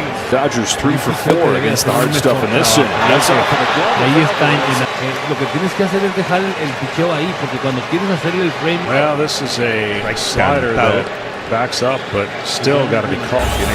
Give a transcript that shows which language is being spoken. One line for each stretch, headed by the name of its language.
English: Dodgers 3 for 4 against the hard stuff in this inning. That's off in the glove.
Spanish: Ahí está. Lo que tienes que hacer es dejar el picheo ahí, porque cuando quieres hacerle el frame.
English: Well, this is a slider that backs up, but still got to be caught.